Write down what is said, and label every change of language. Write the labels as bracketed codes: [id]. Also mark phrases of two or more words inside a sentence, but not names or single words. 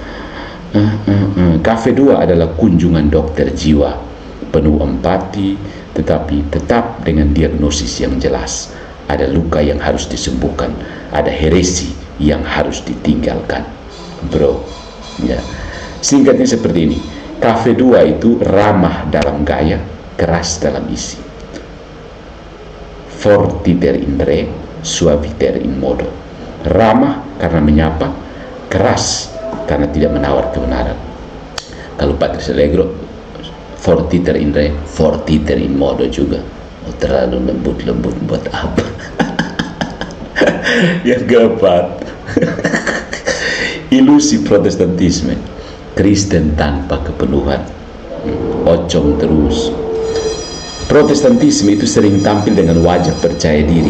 [id] KV2 adalah kunjungan dokter jiwa, penuh empati, tetapi tetap dengan diagnosis yang jelas. Ada luka yang harus disembuhkan, ada heresi yang harus ditinggalkan, bro. Ya. Singkatnya seperti ini, KV2 itu ramah dalam gaya, keras dalam isi. [la] Fortiter in re, suaviter in modo. [id] Ramah karena menyapa, keras karena tidak menawar kebenaran. Kalau Patrice Allegro, [la] fortiter in re, fortiter in modo [id] juga. Oh, terlalu lembut-lembut buat apa? Yang keempat, ilusi Protestantisme, Kristen tanpa kepenuhan. Ocong terus. Protestantisme itu sering tampil dengan wajah percaya diri.